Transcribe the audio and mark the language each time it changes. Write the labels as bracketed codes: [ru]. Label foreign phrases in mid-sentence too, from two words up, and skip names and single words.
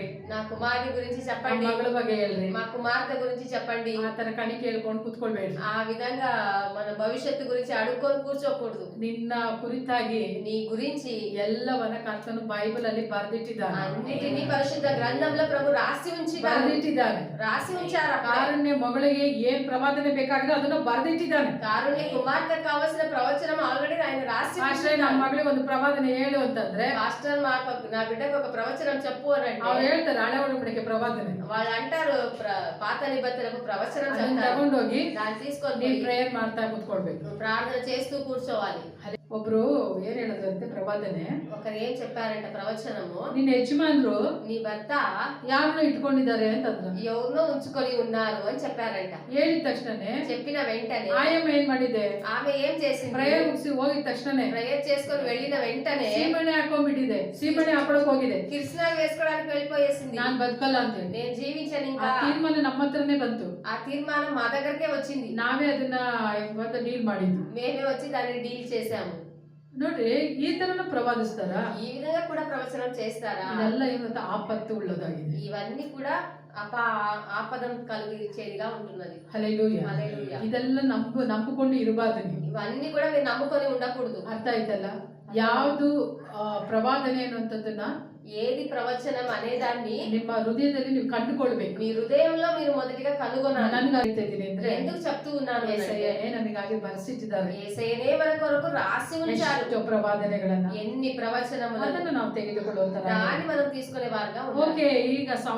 [te] నా కుమారుని గురించి [kn] ನಮ್ಮ [te] చెప్పండి, [kn] ಮಗಳ ಬಗ್ಗೆ ಹೇಳ್ರಿ. [te] మా కుమార్తె గురించి చెప్పండి. [kn] ಆ ತರ ಕಣಿಕೆ ಹೇಳ್ಕೊಂಡು ಕೂತ್ಕೊಳ್ಬೇಡ್ರಿ. [te] ఆ విధంగా మన భవిష్యత్తు గురించి అడుక్కొని కూర్చోకూడదు. [kn] ನಿನ್ನ ಕುರಿತಾಗಿ [te] నీ గురించి [kn] ಎಲ್ಲವನ್ನ ಕರ್ತನು ಬೈಬಲ್ ಅಲ್ಲಿ ಬರೆದಿಟ್ಟಿದ್ದಾನೆ. [te] అన్నిటినీ పరిశుద్ధ గ్రంథంలో ప్రభు రాసి ఉంచినారు. [kn] ಬರೆದಿಟ್ಟಿದ್ದಾನೆ. [te] రాసి ఉంచారు. అక్కడ [kn] ಕಾರುಣ್ಯ ಮಗಳಿಗೆ ಏನ್ ಪ್ರವಾದನೆ ಬೇಕಾಗಿದೆ ಅದನ್ನ ಬರೆದಿಟ್ಟಿದ್ದಾನೆ. [te] కారుణ్య కుమార్తె కావాల్సిన ప్రవచనం ఆల్రెడీ ఆయన రాసి [kn] ಆಶ್ರಯ ನಮ್ಮ ಮಗಳಿಗೆ ಒಂದು ಪ್ರವಾದನೆ ಹೇಳು ಅಂತಂದ್ರೆ [te] పాస్టర్ నా బిడ్డకు ఒక ప్రవచనం చెప్పు అని [kn] ಅವ್ರು [te] అంటే [kn] ಹೇಳ್ತಾರೆ ಹಳೆ ಒಡಂಬಡಿಕೆ ಪ್ರವಾದನೆ. [te] వాళ్ళు అంటారు పాత నిబంధనకు ప్రవచనం [kn] ಅದನ್ನ [te] చెప్తారు. [kn] ತಗೊಂಡೋಗಿ [te] దాన్ని తీసుకొని [kn] ನೀವ್ [te] పోయి [kn] ಪ್ರೇಯರ್ ಮಾಡ್ತಾ ಕೂತ್ಕೊಳ್ಬೇಕು. [te] నువ్వు ప్రార్థన చేస్తూ కూర్చోవాలి. [kn] ಒಬ್ರು ಏನ್ ಹೇಳಿದ್ರಂತೆ ಪ್ರವಾದನೆ, [te] ఒకరు ఏం చెప్పారంట ప్రవచనము, [kn] ನಿನ್ನ ಯಜಮಾನ್ರು [te] నీ భర్త [kn] ಯಾರನ್ನೋ ಇಟ್ಕೊಂಡಿದ್ದಾರೆ ಅಂತಂದ್ರು. [te] ఎవరినో ఉంచుకొని ఉన్నారు అని చెప్పారంట. [kn] ಹೇಳಿದ ತಕ್ಷಣನೇ [te] చెప్పిన వెంటనే [kn] ಆಯಮ್ಮ ಏನ್ ಮಾಡಿದೆ, [te] ఆమె ఏం చేసింది, [kn] ಪ್ರೇಯರ್ ಮುಗಿಸಿ ಹೋಗಿದ ತಕ್ಷಣನೇ [te] ప్రేయర్ చేసుకొని వెళ్ళిన వెంటనే [kn] ಸೀಮಣೆ ಹಾಕೊಂಡ್ಬಿಟ್ಟಿದೆ. ಸೀಮಣೆ ಹಾಕೊಳಕ್ ಹೋಗಿದೆ. [te] కృష్ణ వేసుకోవడానికి వెళ్ళిపోయేసింది. [kn] ನಾನ್ ಬದುಕಲ್ಲ ಅಂತ ಹೇಳಿ. [te] నేను జీవించను [kn] ಆ [te] ఇంకా. [kn] ತೀರ್ಮಾನ ನಮ್ಮ ಹತ್ರನೇ ಬಂತು. [te] ఆ తీర్మానం మా దగ్గరకే వచ్చింది. [kn] ನಾವೇ ಅದನ್ನ ಇವತ್ತು ಡೀಲ್ ಮಾಡಿದ್ವಿ. [te] మేమే వచ్చి దాన్ని డీల్ చేసాము. [kn] ನೋಡ್ರಿ, ಈ ತರನು ಪ್ರವಾದಿಸ್ತಾರ. [te] ఈ విధంగా కూడా ప్రవచనం చేస్తారా? [kn] ಇದೆಲ್ಲ ಏನಂತ ಆಪತ್ತು ಉಳ್ಳದಾಗಿದೆ. [te] ఇవన్నీ కూడా ఆపదం కలిగించేదిగా ఉంటున్నది. [kn] ಹಲ್ಲೆಲೂಯಾ. [te] హల్లెలూయా. [kn] ಇದೆಲ್ಲ ನಂಬಿಕೊಂಡು ಇರಬಾರ್ದು ನೀವು. [te] ఇవన్నీ కూడా మీరు నమ్ముకొని ఉండకూడదు. [kn] ಅರ್ಥ ಆಯ್ತಲ್ಲ? ಯಾವುದು ಪ್ರವಾದನೆ ಅನ್ನುವಂಥದ್ದನ್ನ [te] ఏది ప్రవచనం అనేదాన్ని [kn] ನಿಮ್ಮ ಹೃದಯದಲ್ಲಿ ನೀವು ಕಂಡುಕೊಳ್ಬೇಕು. [te] మీ హృదయంలో మీరు మొదటిగా కనుగొనాలి. [kn] ನನ್ಗೆ ಅರಿತಾ ಇದ್ದೀನಿ ಅಂದ್ರೆ [te] ఎందుకు చెప్తూ ఉన్నాను అంటే, [kn] యేసయ్ಯನೇ ನಮಗಾಗಿ ಬರೆಸಿಟ್ಟಿದ್ದಾರೆ [te] యేసయ్యనే మన కొరకు రాసి ఉంచారు [kn] ಎಷ್ಟೋ ಪ್ರವಾದನೆಗಳನ್ನ. [te] ఎన్ని ప్రవచనములను. [kn] ಅದನ್ನು ನಾವು ತೆಗೆದುಕೊಳ್ಳುವಂತ [te] దాన్ని మనం తీసుకునే వారుగా ఉండాలి. [kn] ಓಕೆ, ಈಗ